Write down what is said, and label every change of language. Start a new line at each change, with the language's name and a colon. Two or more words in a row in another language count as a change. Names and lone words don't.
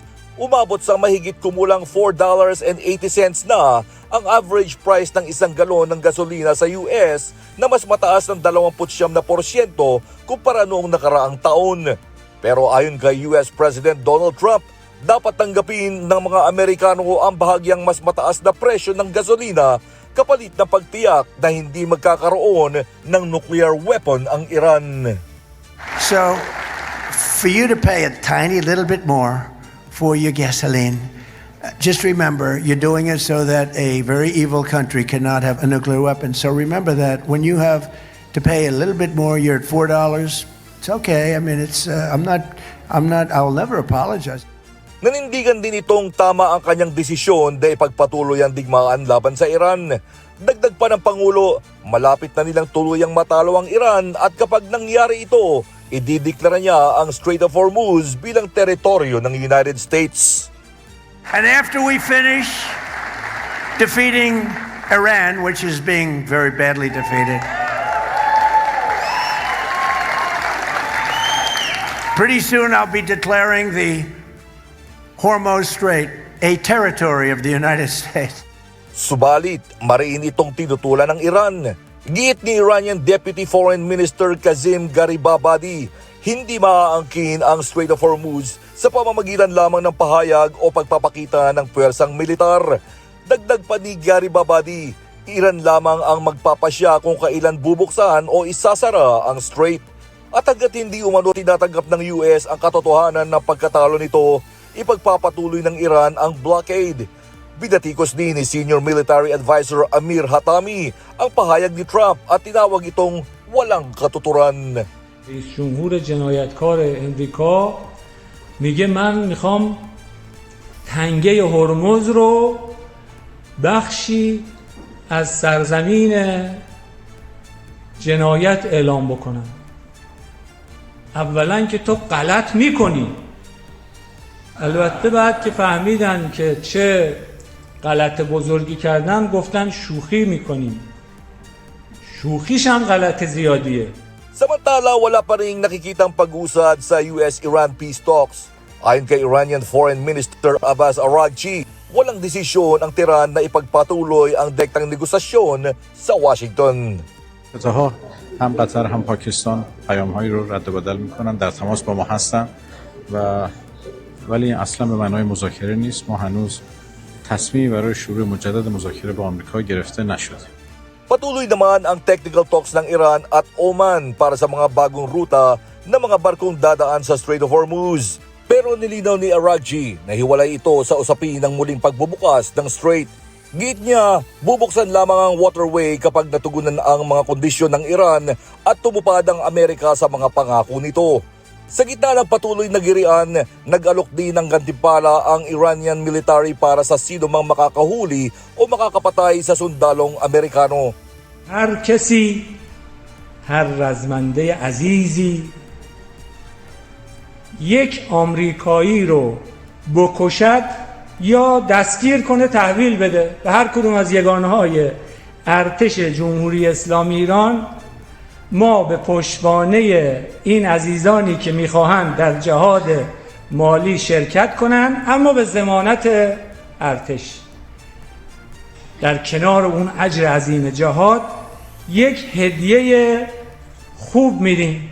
Filipino: Umabot sa mahigit kumulang $4.80 na ang
English: average price
Filipino: ng 1 galon ng gasolina sa US na mas mataas ng 29% kumpara noong nakaraang taon. Pero ayon kay
English: US President
Filipino: Donald Trump, dapat tanggapin ng mga Amerikano ang bahagyang mas mataas na presyo ng gasolina kapalit ng pagtiyak na hindi magkakaroon ng
English: nuclear weapon
Filipino: ang Iran.
English: So, for you to pay a tiny little bit more for your gasoline, just remember, you're doing it so that a very evil country cannot have a nuclear weapon. So remember that when you have to pay a little bit more, you're at $4. It's okay. I mean, I'll never apologize.
Filipino: Nanindigan din itong tama ang kanyang desisyon na ipagpatuloy ang digmaan laban sa Iran. Dagdag pa ng Pangulo, malapit na nilang tuluyang matalo ang Iran at kapag nangyari ito, idideklara niya ang Strait of Hormuz bilang teritoryo ng United States.
English: And after we finish defeating Iran, which is being very badly defeated, pretty soon I'll be declaring the Hormuz Strait a territory of the United States.
Filipino: Subalit, mariin itong tinutulan ng Iran. Giit ni
English: Iranian Deputy Foreign Minister
Filipino: Kazim Garibabadi, hindi maaangkin ang Strait of Hormuz sa pamamagitan lamang ng pahayag o pagpapakita ng puwersang militar. Dagdag pa ni Garibabadi, Iran lamang ang magpapasya kung kailan bubuksan o isasara ang strait. At hanggat hindi umano tinatanggap ng US ang katotohanan ng pagkatalo nito, ipagpapatuloy ng Iran ang blockade. Binatikos din ni
English: Senior Military Advisor
Filipino: Amir Hatami ang pahayag ni Trump at tinawag itong walang katuturan.
Persian: رئیس جمهور جنایتکار امریکا میگه من میخوام تنگه هرمز رو بخشی از سرزمین جنایت اعلام بکنم. اولا که تو غلط میکنی. البته بعد که فهمیدن که چه غلط بزرگی کردن گفتن شوخی میکنیم. شوخیش هم غلط زیادیه.
Filipino: Samantala, wala pa rin nakikitang pag-usad sa
English: US-Iran peace talks.
Filipino: Ayon kay
English: Iranian Foreign Minister
Filipino: Abbas Araghchi, walang desisyon ang Tehran na ipagpatuloy ang direktang negosasyon sa Washington.
Persian: اتحاد هم قطر هم پاکستان پیام‌هایی رو رد و بدل می‌کنن، در تماس با ما هستن و ولی اصلا به معنای مذاکره نیست. ما هنوز تصمیمی برای شروع مجدد مذاکره با آمریکا گرفته نشده.
Filipino: Patuloy naman ang
English: technical talks
Filipino: ng Iran at Oman para sa mga bagong ruta ng mga barkong dadaan sa Strait of Hormuz. Pero nilinaw ni Araghchi na hiwalay ito sa usapin ng muling pagbubukas ng strait. Giit niya, bubuksan lamang ang waterway kapag natugunan ang mga kondisyon ng Iran at tumupad ang Amerika sa mga pangako nito. Sa gitna ng patuloy na girian, nag-alok din ng gantimpala ang
English: Iranian military
Filipino: para sa sino mang makakahuli o makakapatay sa sundalong Amerikano.
Persian: هر کسی، هر رزمنده عزیزی یک آمریکایی رو بکشد یا دستگیر کنه تحویل بده به هر کدوم از یگانه‌های ارتش جمهوری اسلامی ایران، ما به پشتوانه این عزیزانی که میخواهند در جهاد مالی شرکت کنند اما به ضمانت ارتش در کنار اون اجر عظیم جهاد یک هدیه خوب میدیم.